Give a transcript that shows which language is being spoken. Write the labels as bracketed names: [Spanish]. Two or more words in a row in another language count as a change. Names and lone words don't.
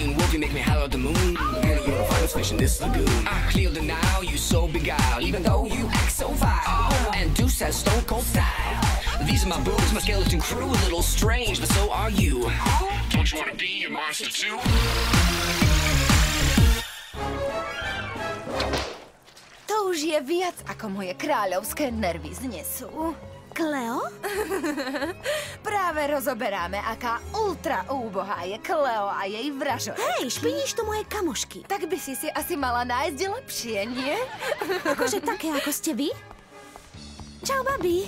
[English] You make me holler at the moon. Girl, you're the finest fish in this lagoon. I clear the Nile, you so beguiled. Even though you act so vile. And Deuce has stone cold style. These are my boobs, my skeleton crew. A little strange, but so are you. Don't you wanna be a monster too? [Slovak] To už je viac, ako moje kráľovské nervy znesú. Kleo? Práve rozoberáme, aká ultra úbohá je Kleo a jej vražo. Hej, špiníš tu moje kamošky. Tak by si asi mala nájsť lepšie, nie? Akože také, ako ste vy? Čau, babi.